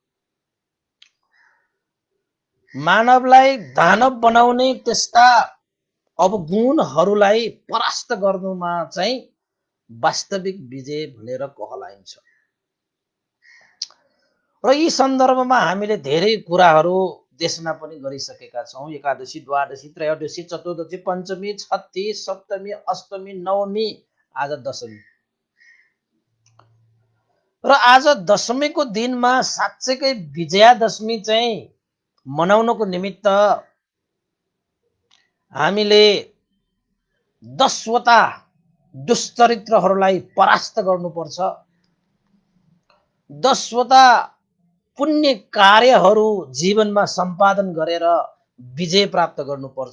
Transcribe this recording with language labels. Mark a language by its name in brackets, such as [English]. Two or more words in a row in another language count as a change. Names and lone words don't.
[Nepali] मानवलाई दानव बनाउने त्यस्ता अवगुणहरूलाई परास्त गर्नुमा चाहिँ वास्तविक विजय भनेर कहलाइन्छ। र यी सन्दर्भमा हामीले धेरै कुराहरू देशना पनि गरिसकेका छौँ। एकादशी, द्वादशी, त्रयोदशी, चतुर्दशी, पञ्चमी, छठी, सप्तमी, अष्टमी, नवमी, आज दशमी र आज दशमीको दिनमा साँच्चैकै विजयादशमी चाहिँ मनाउनको निमित्त हामीले 10 वटा दुष्चरित्रहरूलाई परास्त गर्नुपर्छ, 10 वटा पुण्य कार्यहरू जीवनमा सम्पादन गरेर विजय प्राप्त गर्नुपर्छ।